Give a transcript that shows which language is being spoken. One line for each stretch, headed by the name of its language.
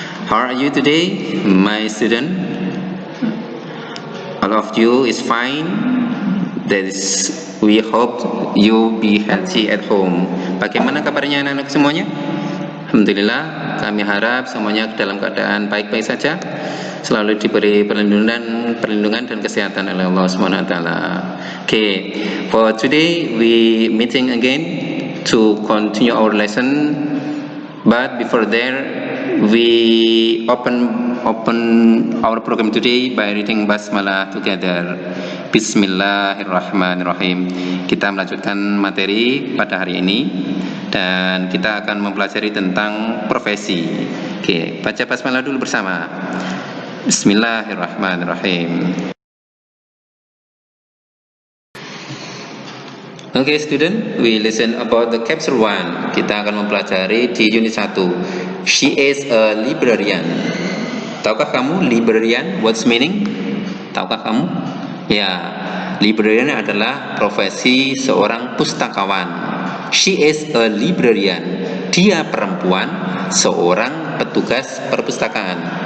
English: How are you today, my student? All of you is fine. That is, we hope you be healthy at home.
Indonesian: Bagaimana kabarnya anak-anak semuanya? Alhamdulillah, kami harap semuanya dalam keadaan baik-baik saja, selalu diberi perlindungan dan kesehatan oleh Allah Subhanahu wa taala.
English: Okay, for today we meeting again to continue our lesson. But before there, we open our program today by reading basmalah together.
Arabic: Bismillahirrahmanirrahim.
Indonesian: Kita melanjutkan materi pada hari ini dan kita akan mempelajari tentang profesi. Oke, baca basmalah dulu bersama.
Arabic: Bismillahirrahmanirrahim.
English: Oke, student, we listen about the chapter 1.
Indonesian: Kita akan mempelajari di unit 1.
English: She is a librarian.
Indonesian: Tahukah kamu librarian?
English: What's meaning?
Indonesian: Tahukah kamu? Ya, librarian adalah profesi seorang pustakawan.
English: She is a librarian.
Indonesian: Dia perempuan, seorang petugas perpustakaan.